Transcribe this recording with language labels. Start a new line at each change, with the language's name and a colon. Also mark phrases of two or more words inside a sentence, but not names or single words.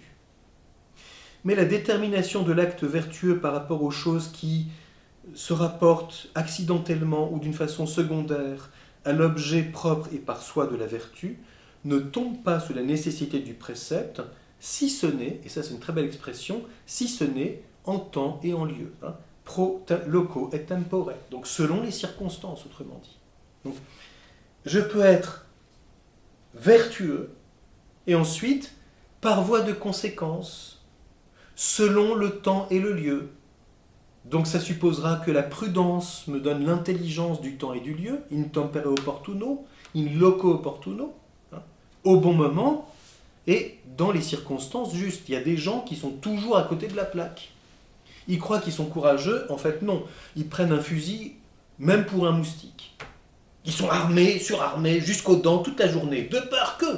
French: Mais la détermination de l'acte vertueux par rapport aux choses qui se rapportent accidentellement ou d'une façon secondaire à l'objet propre et par soi de la vertu ne tombe pas sous la nécessité du précepte, si ce n'est, et ça c'est une très belle expression, si ce n'est en temps et en lieu,
Latin: pro loco et tempore,
French: donc selon les circonstances, autrement dit. Donc, je peux être vertueux et ensuite, par voie de conséquence, selon le temps et le lieu. Donc ça supposera que la prudence me donne l'intelligence du temps et du lieu,
Latin: in tempore opportuno, in loco opportuno,
French: au bon moment et dans les circonstances justes. Il y a des gens qui sont toujours à côté de la plaque. Ils croient qu'ils sont courageux, en fait non. Ils prennent un fusil, même pour un moustique. Ils sont armés, surarmés, jusqu'aux dents toute la journée, de peur que.